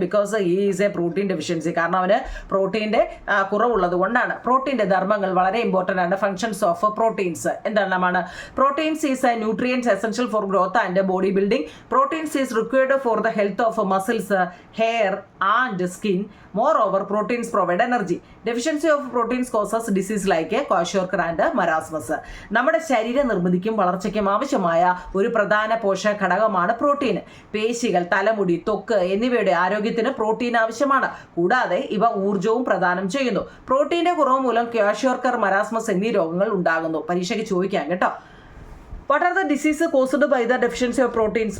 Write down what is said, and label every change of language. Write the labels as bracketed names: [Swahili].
[English] because he is a protein deficiency, [Malayalam] കാരണം അവന് പ്രോട്ടീൻ്റെ കുറവുള്ളത് കൊണ്ടാണ്. പ്രോട്ടീൻ്റെ ധർമ്മങ്ങൾ വളരെ ഇമ്പോർട്ടൻ്റ് ആണ്. [English] functions of proteins [Malayalam] എന്താണ്? [English] Proteins is a nutrients essential for growth and body building. Proteins is required for the health of muscles, hair and skin. Moreover, proteins provide energy. Deficiency of proteins causes disease like kwashiorkor and marasmus. [Malayalam] നമ്മുടെ ശരീര നിർമ്മിതിക്കും വളർച്ചയ്ക്കും ആവശ്യമായ ഒരു പ്രധാന പോഷക ഘടകമാണ് protein. പേശികൾ, തലമുടി, ത്വക്ക് എന്നിവയുടെ ആരോഗ്യത്തിന് പ്രോട്ടീൻ ആവശ്യമാണ്. കൂടാതെ ഇവ ഊർജ്ജവും പ്രദാനം ചെയ്യുന്നു. പ്രോട്ടീന്റെ കുറവ് മൂലം ക്വാഷിയോർക്കർ, മരാസ്മസ് എന്നീ രോഗങ്ങൾ ഉണ്ടാകുന്നു. പരീക്ഷയ്ക്ക് ചോദിക്കാം കേട്ടോ. [English] What are the disease caused by the deficiency of proteins?